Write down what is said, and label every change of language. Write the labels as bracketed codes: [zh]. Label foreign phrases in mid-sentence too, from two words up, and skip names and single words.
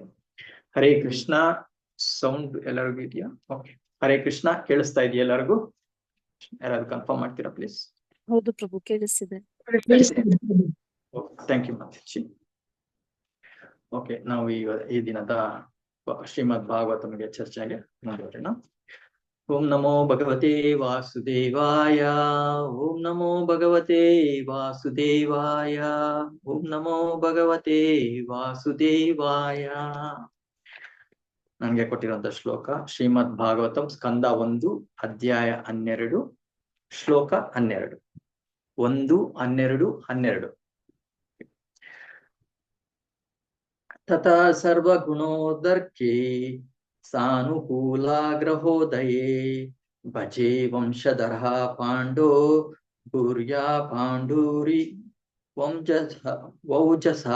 [kn] ಹರೇ ಕೃಷ್ಣ. ಸೌಂಡ್ ಎಲ್ಲರಿಗೂ ಇದೆಯಾ? ಓಕೆ. ಹರೇ ಕೃಷ್ಣ ಕೇಳಿಸ್ತಾ ಇದೆಯಾ ಎಲ್ಲರಿಗೂ? ಯಾರಾದ್ರು ಕನ್ಫರ್ಮ್ ಮಾಡ್ತೀರಾ ಪ್ಲೀಸ್? ಹೌದು ಪ್ರಭು, ಕೇಳಿಸ್ತಿದೆ. [en] thank you Mataji. [kn] ಓಕೆ, ನಾವು ಈಗ ಈ ದಿನದ ಶ್ರೀಮದ್ ಭಾಗವತಂಗೆ ಚರ್ಚೆಗೆ ಮುಂದುವರೋಣ. [sa] ಓಂ ನಮೋ ಭಗವತೆ ವಾಸುದೇವಾಯ, ಓಂ ನಮೋ ಭಗವತೆ ವಾಸುದೇವಾಯ, ಓಂ ನಮೋ ಭಗವತೆ ವಾಸುದೇವಾಯ. [kn] ನನಗೆ ಕೊಟ್ಟಿರುವಂತ ಶ್ಲೋಕ ಶ್ರೀಮದ್ ಭಾಗವತಂ ಸ್ಕಂದ 1 ಅಧ್ಯಾಯ 12 ಶ್ಲೋಕ 12. 1, 12, 12. [sa] ತಥಾ ಸರ್ವಗುಣೋದರ್ಕೆ ಸಾನುಕೂಲಾಗ್ರಹೋದಯೇ, ಭಜೆ ವಂಶಧರಃ ಪಾಂಡೋ ಭೂರ್ಯಾ ಪಾಂಡೂರಿ ವೌಜಸಾ.